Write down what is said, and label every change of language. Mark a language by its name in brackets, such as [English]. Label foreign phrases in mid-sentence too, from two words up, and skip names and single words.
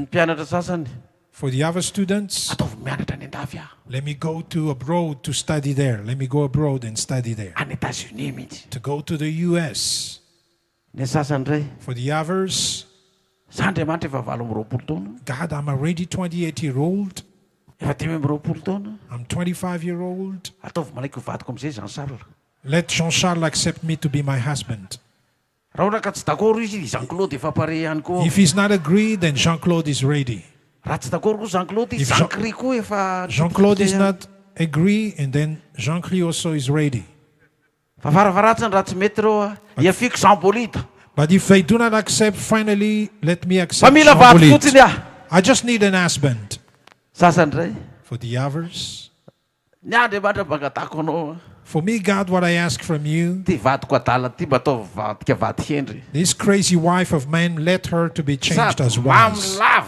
[English] For the other students, let me go to abroad to study there. Let me go abroad and study there. To go to the US. For the others, God, I'm already 28-year-old. I'm 25-year-old. [Malagasy] Ataovy malaiky ho vadiko am'izay Jean Charles. [English] Let Jean-Charles accept me to be my husband. [Malagasy] Raha ohatra ka tsy d'accord izy Jean-Claude efa pare ihany koa. [English] If he's not agreed, then Jean-Claude is ready. [Malagasy] Raha tsy d'accord koa Jean-Claude izy Jean-Claude koa efa [English] Jean-Claude is not agree, and then Jean-Claude also is ready. [Malagasy] Fa faravaratsany raha tsy mety reo iafiko Jean-Paulita. [English] But if they do not accept, finally, let me accept Jean-Paulite. I just need an husband. For the others. For me, God, what I ask from you, this crazy wife of man, let her to be changed as wise.